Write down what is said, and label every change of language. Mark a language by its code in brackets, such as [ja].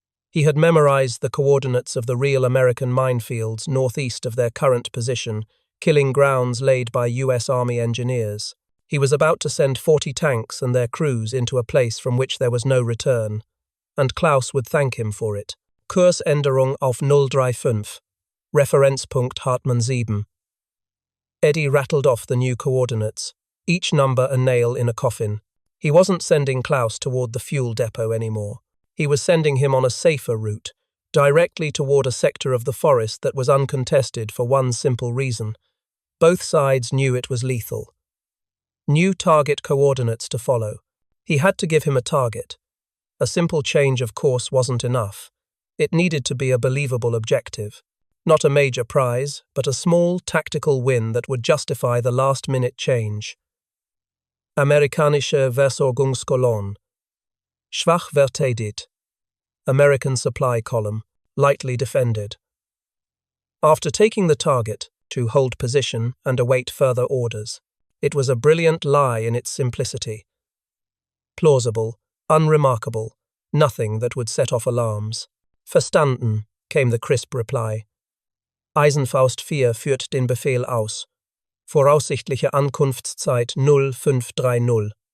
[en] He had memorized the coordinates of the real American minefields northeast of their current position, killing grounds laid by US Army engineers. He was about to send 40 tanks and their crews into a place from which there was no return, and Klaus would thank him for it. [de] Kursänderung auf 035, Referenzpunkt Hartmann 7. [en] Eddie rattled off the new coordinates, each number a nail in a coffin. He wasn't sending Klaus toward the fuel depot anymore. He was sending him on a safer route, directly toward a sector of the forest that was uncontested for one simple reason. Both sides knew it was lethal. New target coordinates to follow. He had to give him a target. A simple change of course wasn't enough. It needed to be a believable objective. Not a major prize, but a small tactical win that would justify the last-minute change. [de] Amerikanische Versorgungskolonne. Schwach verteidigt. [en] American supply column, lightly defended. After taking the target, to hold position and await further orders, it was a brilliant lie in its simplicity. Plausible, unremarkable, nothing that would set off alarms. Verstanden, came the crisp reply. [de] Eisenfaust 4 führt den Befehl aus. Voraussichtliche Ankunftszeit 0530.